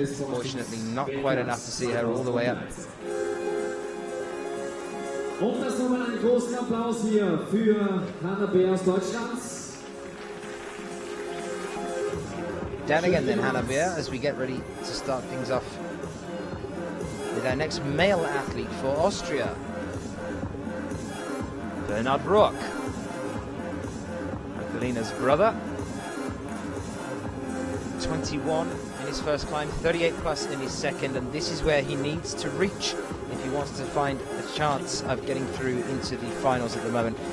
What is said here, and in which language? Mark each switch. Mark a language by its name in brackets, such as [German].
[English] Fortunately, not quite enough to see her all the way up. [German] Und das nochmal einen großen Applaus hier für Hannah Bear aus Deutschland. [English] Down again then, Hannah Bear, as we get ready to start things off with our next male athlete for Austria, Bernhard Rock. Magdalena's brother, 21 in his first climb, 38 plus in his second, and this is where he needs to reach if he wants to find a chance of getting through into the finals at the moment.